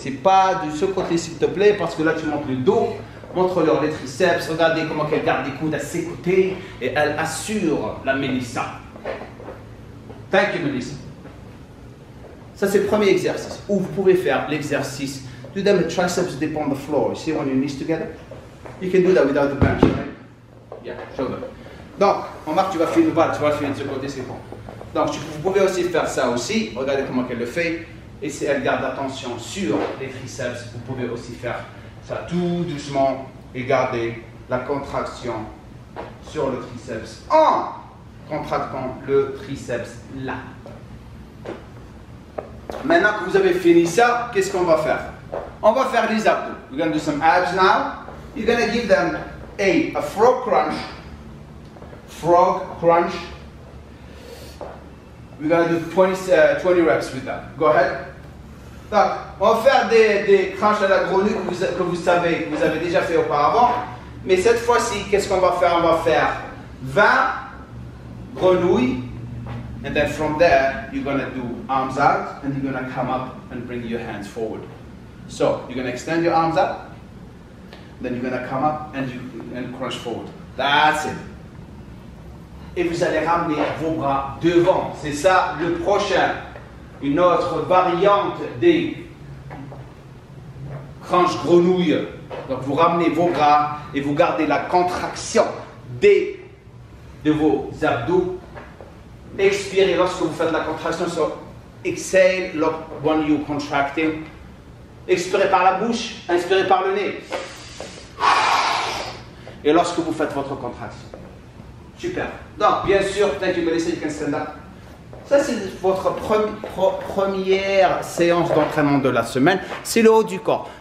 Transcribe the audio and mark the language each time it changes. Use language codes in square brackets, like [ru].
[fr] C'est pas de ce côté, s'il te plaît, parce que là, tu montres le dos. Montre-leur les triceps. Regardez comment elle garde les coudes à ses côtés et elle assure la Melissa. [en] Thank you, Melissa. [fr] Ça, c'est le premier exercice où vous pouvez faire l'exercice. [en] Do them the triceps dip on the floor. You see when your knees together? You can do that without the bench, right? Yeah, show them. [fr] Donc, Omar, tu vas faire une balle, tu vas faire de ce côté, c'est bon. Donc, vous pouvez aussi faire ça aussi. Regardez comment elle le fait. Et si elle garde attention sur les triceps, vous pouvez aussi faire ça tout doucement et garder la contraction sur le triceps en contractant le triceps là. Maintenant que vous avez fini ça, qu'est-ce qu'on va faire? On va faire les abdos. [en] We're going to do some abs now. You're going to give them a frog crunch. Frog crunch. We're going to do 20 reps with that. Go ahead. [fr] Donc, on va faire des crunchs à la grenouille que vous savez, que vous avez déjà fait auparavant. Mais cette fois-ci, qu'est-ce qu'on va faire? On va faire 20 grenouilles. [en] And then from there, you're going to do arms out. And you're going to come up and bring your hands forward. So, you're going to extend your arms up. Then you're going to come up and crunch forward. That's it. [fr] Et vous allez ramener vos bras devant. C'est ça le prochain. Une autre variante des crunch grenouilles. Donc vous ramenez vos bras et vous gardez la contraction de vos abdos. Expirez lorsque vous faites la contraction. [en] So exhale when you're contracting. [fr] Expirez par la bouche, inspirez par le nez. Et lorsque vous faites votre contraction. Super. Donc, bien sûr, [en] thank you, Melissa, you can stand up. [fr] Ça, c'est votre première séance d'entraînement de la semaine. C'est le haut du corps.